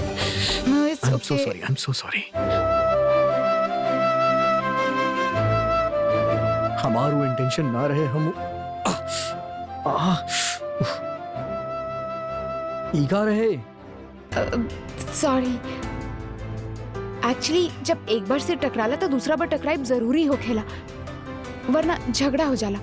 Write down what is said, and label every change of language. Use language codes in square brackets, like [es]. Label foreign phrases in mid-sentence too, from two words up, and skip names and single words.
[en] no, it's I'm okay. so sorry. I'm so sorry. [bho] हमार वो इंटेंशन ना रहे। हम ईगा रहे। सॉरी। एक्चुअली जब एक बार से टकराला तो दूसरा बार टकराइब जरूरी हो खेला, वरना झगड़ा हो जाला।